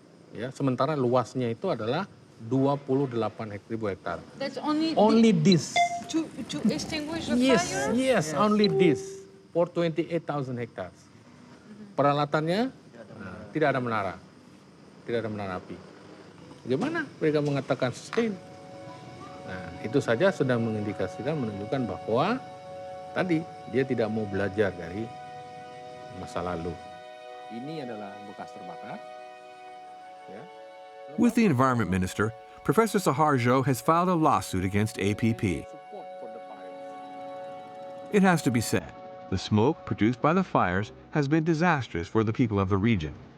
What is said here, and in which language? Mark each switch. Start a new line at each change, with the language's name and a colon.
Indonesian: Ya, sementara luasnya itu adalah 28.000 hektar.
English: That's only this. To extinguish the fire? Yes, only this for 28,000 hectares.
Indonesian: Peralatannya tidak ada menara, tidak ada menara api. Bagaimana mereka mengatakan sustain? Nah, itu saja sudah mengindikasikan, menunjukkan bahwa tadi dia tidak mau belajar dari masa lalu. Ini adalah bekas terbakar. Ya.
English: With the Environment Minister, Professor Saharjo has filed a lawsuit against APP. It has to be said, the smoke produced by the fires has been disastrous for the people of the region.